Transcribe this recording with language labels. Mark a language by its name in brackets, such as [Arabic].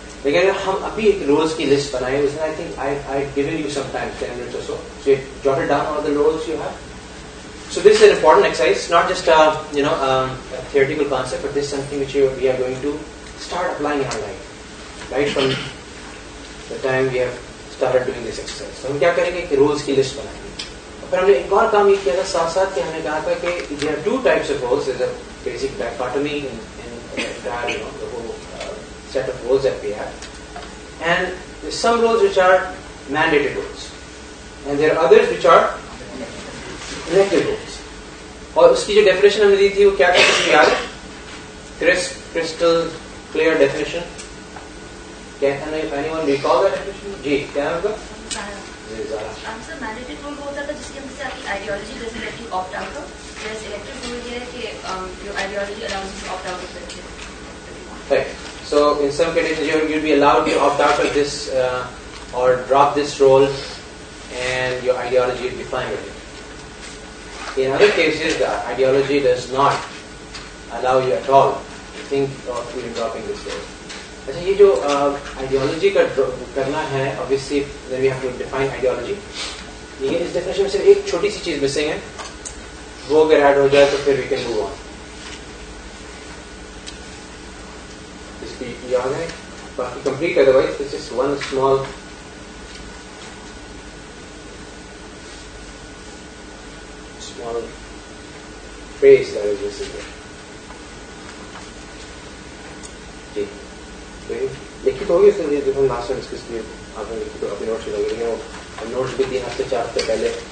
[Urdu] لیکن اگر ہم ابھی ایک رولز کی لسٹ بنائیں, اس میں [English] I think I given you some time 10 minutes or so, so jot it down all the roles you have. So this is an important exercise, not just a theoretical concept, but this is something which we are going to start applying in our life, right from the time we have started doing this exercise. [Urdu] So ہم کیا کریں گے کہ rules کی list بنائیں گے. پھر ہم نے ایک اور کام یہ کیا تھا ساتھ ساتھ کہ ہم نے کہا تھا کہ [English] there are 2 types of roles. There's a basic dichotomy in the entire the whole set of roles that we have, and there's some roles which are mandated roles, and there are others which are elective roles. [Urdu] اور اس کی جو definition ہم نے دی تھی وہ کیا تھا, کچھ یاد ہے, [English] crystal clear definition. Can anyone recall that definition? [Urdu] جی کیا ہوگا؟ [English] mandated role [Urdu] ہوتا تھا جس کی وجہ سے آپ کی [English] ideology doesn't let you opt out of, whereas elective role [Urdu] یہ ہے کہ [English] Your ideology allows you opt out of it. Right. So in some cases you'll be allowed to opt out of this or drop this role, and your ideology will be fine with it. In other cases, the ideology does not allow you at all to think of even dropping this role. [Urdu] اچھا, یہ جو ideology کا کرنا ہے, [English] obviously then we have to define ideology. [Urdu] لیکن اس definition میں صرف ایک چھوٹی سی چیز مسنگ ہے, وہ اگر ایڈ ہو جائے تو پھر [English] we can move on. [Urdu] اس کی یاد ہے باقی complete, [English] otherwise this is one small phrase that is missing here. [Urdu] جی لکھت ہوگی اس میں, جو ہم لاسٹ میں ڈسکس کیے آپ نے لکھی تو اپنے نوٹس لگے, لیکن وہ نوٹس بھی 3 ہفتے 4 ہفتے پہلے.